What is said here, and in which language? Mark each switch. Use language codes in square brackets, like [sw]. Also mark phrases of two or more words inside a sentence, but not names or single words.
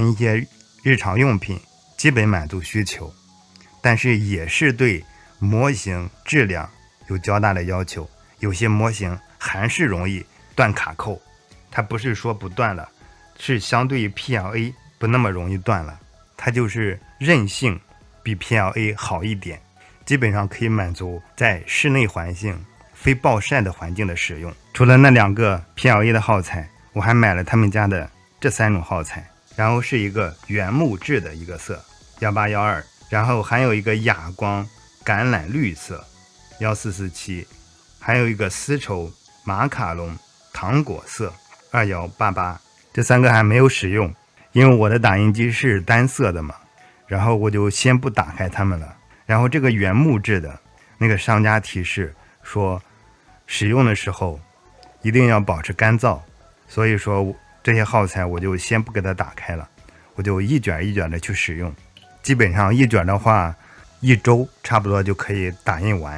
[zh] 印一些日常用品基本滿足需求，但是也是對模型質量有較大的要求，有些模型還是容易斷卡扣，它不是說不斷了，是相對於 PLA 不那麼容易斷了，它就是韌性比 PLA 好一點，基本上可以滿足在室內環境非暴曬的環境的使用。除了那2個 PLA 的耗材，我還買了他們家的這3種耗材，然後是一個原木質的一個色1812，然後還有一個啞光橄欖綠色1447，還有一個絲綢馬卡龍糖果色2188。這3個還沒有使用，因為我的打印機是單色的嘛，然後我就先不打開它們了。然後這個原木質的那個商家提示說使用的時候一定要保持乾燥，所以說這些耗材我就先不給它打開了，我就一卷一卷的去使用，基本上一卷的話1周差不多就可以打印完。